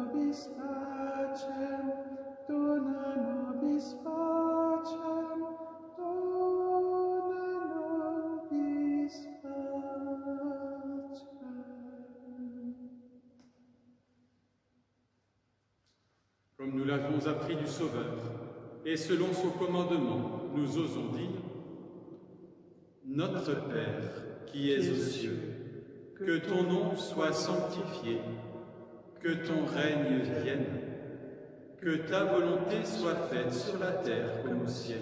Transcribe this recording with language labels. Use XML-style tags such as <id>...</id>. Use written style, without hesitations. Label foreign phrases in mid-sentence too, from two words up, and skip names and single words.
<la>nobis pacem, dona nobis pacem, dona nobis pacem.</la> <fr>Comme nous l'avons appris du Sauveur, et selon son commandement, nous osons dire: Notre Père, qui es aux cieux, que ton nom soit sanctifié, que ton règne vienne, que ta volonté soit faite sur la terre comme au ciel.</fr>